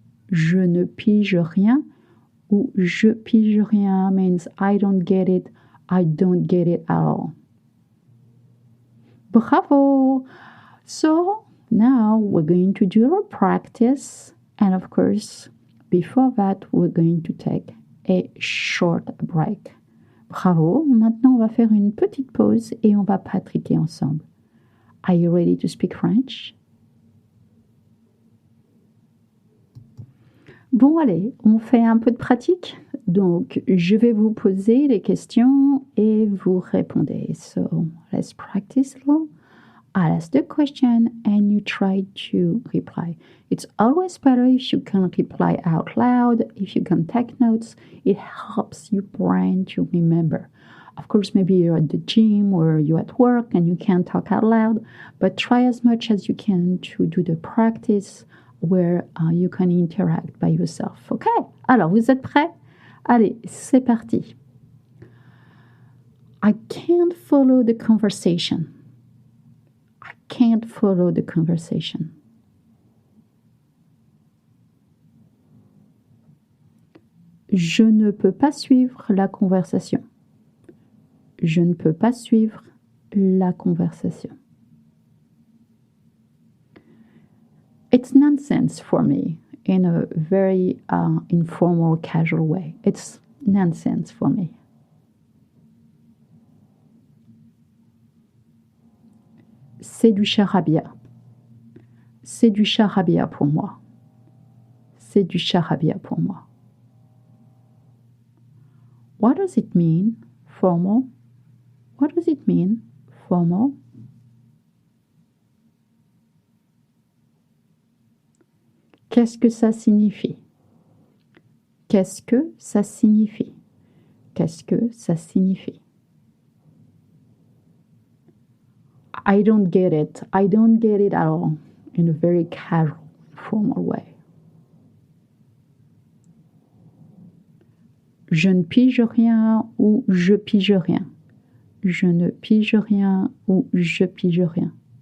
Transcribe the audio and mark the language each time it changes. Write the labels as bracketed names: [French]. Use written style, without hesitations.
[French] Je ne pige rien. Ou je pige rien [English] means I don't get it. I don't get it at all. Bravo! So now we're going to do a practice. And of course, before that, we're going to take a short break. Bravo! [French] Maintenant, on va faire une petite pause et on va pratiquer ensemble. [English] Are you ready to speak French? [French] Bon, allez, on fait un peu de pratique. Donc, je vais vous poser les questions et vous répondez. [English] So, let's practice a little. I'll ask the question and you try to reply. It's always better if you can reply out loud, if you can take notes. It helps your brain to remember. Of course, maybe you're at the gym or you're at work and you can't talk out loud, but try as much as you can to do the practice where you can interact by yourself. OK? [French] Alors, vous êtes prêts? Allez, c'est parti. [English] I can't follow the conversation. I can't follow the conversation. [French] Je ne peux pas suivre la conversation. Je ne peux pas suivre la conversation. [English] It's nonsense for me in a very informal, casual way. It's nonsense for me. [French] C'est du charabia. C'est du charabia pour moi. C'est du charabia pour moi. [English] What does it mean, formal? What does it mean, formal? [French] Qu'est-ce que ça signifie? Qu'est-ce que ça signifie? Qu'est-ce que ça signifie? [English] I don't get it. I don't get it at all in a very casual, formal way. [French] Je ne pige rien ou je pige rien. Je ne pige rien ou je pige rien.